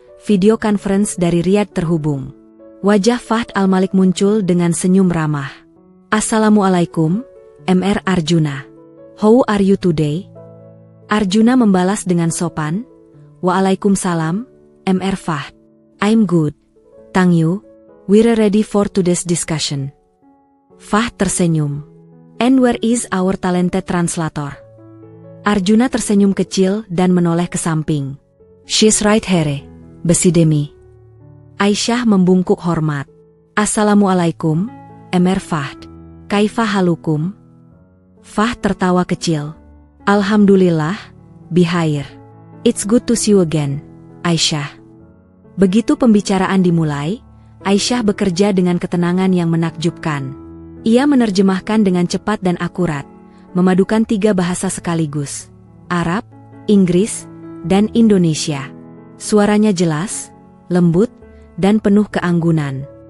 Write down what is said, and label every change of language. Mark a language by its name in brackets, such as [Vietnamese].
[Indonesian] Video conference dari Riyadh terhubung. Wajah Fahd Al-Malik muncul dengan senyum ramah. [English] Assalamualaikum, Mr. Arjuna. How are you today? [Indonesian] Arjuna membalas dengan sopan. [English] Waalaikumsalam, Mr. Fahd. I'm good. Thank you. We're ready for today's discussion. [Indonesian] Fahd tersenyum. [English] And where is our talented translator? [Indonesian] Arjuna tersenyum kecil dan menoleh ke samping. [English] She's right here. Besidemi. [Indonesian] Aisyah membungkuk hormat. [Arabic] Assalamualaikum, Mr. Fahd. Kaifa halukum? [Indonesian] Fahd tertawa kecil. [Arabic] Alhamdulillah, bihair. [English] It's good to see you again, Aisyah. [Indonesian] Begitu pembicaraan dimulai, Aisyah bekerja dengan ketenangan yang menakjubkan. Ia menerjemahkan dengan cepat dan akurat, memadukan 3 bahasa sekaligus, Arab, Inggris, dan Indonesia. Suaranya jelas, lembut, dan penuh keanggunan.